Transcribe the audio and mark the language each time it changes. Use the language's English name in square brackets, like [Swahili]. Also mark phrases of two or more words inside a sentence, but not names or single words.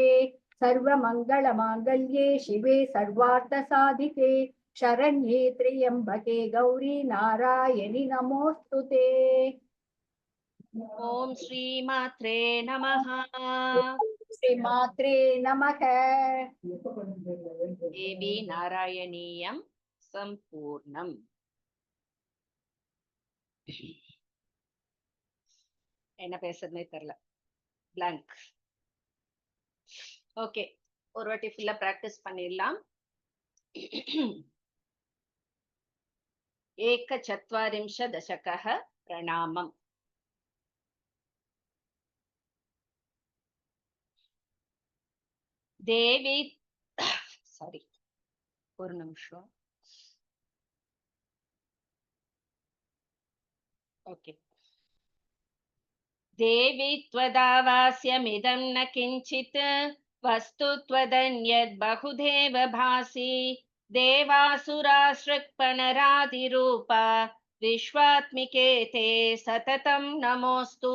[Sanskrit] सर्वमङ्गलमाङ्गल्ये शिवे सर्वार्थसाधिके शरण्ये त्र्यम्बके गौरी नारायणि नमोऽस्तु ते। ॐ श्रीमात्रे नमः। श्रीमात्रे नमः। देवी नारायणीयं सम्पूर्णम्। [Tamil] என்ன பேசுறதுனே தெரியல, blank. ஓகே, ஒரு வாட்டி ஃபுல்லா பிராக்டிஸ் பண்ணிடலாம். [Sanskrit] एकचत्वारिंशदशकः प्रणामम्। [Tamil] देवी सारी ஒரு நிமிஷம். [Sanskrit] ओके, देवी त्वदावास्यमिदं न किञ्चित् वस्तु त्वदन्यद् बहुदेव भासि। देवासुरासृक्पणरादिरूपा विश्वात्मिके ते सततं नमोऽस्तु।